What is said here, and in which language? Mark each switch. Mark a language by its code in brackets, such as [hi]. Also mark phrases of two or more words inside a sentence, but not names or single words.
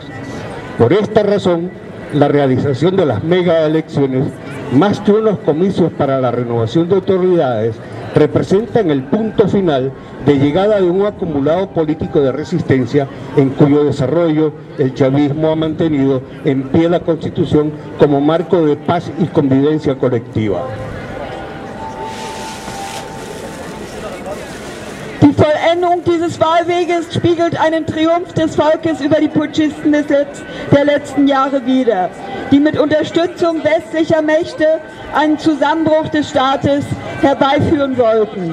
[es] Por esta razón, la realización de las mega elecciones, más que unos comicios para la renovación de autoridades, representan el punto final de llegada de un acumulado político de resistencia en cuyo desarrollo el chavismo ha mantenido en pie la Constitución como marco de paz y convivencia colectiva. [de] Die Vollendung dieses Wahlweges spiegelt einen Triumph des Volkes über die Putschisten der letzten Jahre wider, die mit Unterstützung westlicher Mächte einen Zusammenbruch des Staates herbeiführen wollten.